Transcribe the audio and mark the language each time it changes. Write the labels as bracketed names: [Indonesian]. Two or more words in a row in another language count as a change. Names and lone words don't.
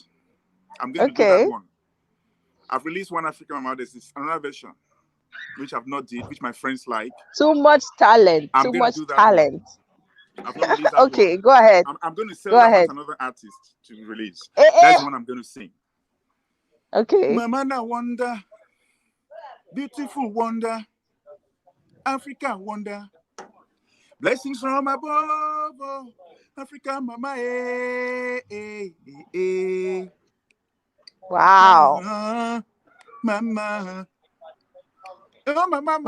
[English] I'm going to do that Okay. one. I've released one Africa Mama. There's another version, which I've not did, which my friends like. Too much talent. I'm Too going to much do that one. talent. I've not released that one. Okay, go ahead. I'm going to sell Go that one ahead. to another artist to release. Eh, That's eh. the one I'm going to sing. Okay. Mama na wonder, beautiful wonder, Africa wonder, blessings from above, oh, Africa Mama, eh, eh, eh, eh. Wow. Mama, oh my mama,